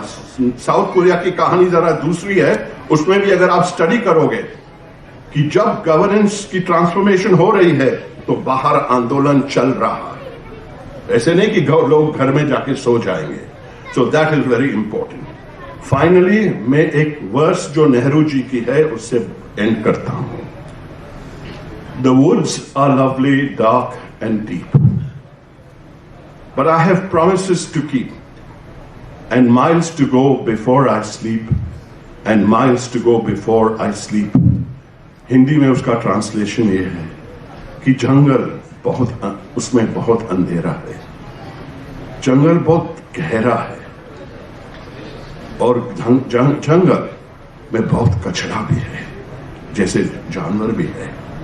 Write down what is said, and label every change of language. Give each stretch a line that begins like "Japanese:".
Hindi: South Korea की कहानी जरा दूसरी है, उसमें भी अगर आप स्टडी करोगे कि जब गवर्नेंस की ट्रांसफॉर्मेशन हो रही है तो बाहर आंदोलन चल रहा है। ऐसे नहीं कि लोग घर में जाके सो जाएंगे।
English: So that is very important.
Hindi: Finally मैं एक वर्स जो नेहरू जी की है उससे एंड करता हूं।
English: The woods are lovely, dark and deep, but I have promises to keep, and miles to go before I sleep, and miles to go before I sleep.
Hindi: Hindi में उसका ट्रांसलेशन ये है कि जंगल बहुत, उसमें बहुत अंधेरा है, जंगल बहुत गहरा है, और जंगल में बहुत कचरा भी है, जैसे जानवर भी है।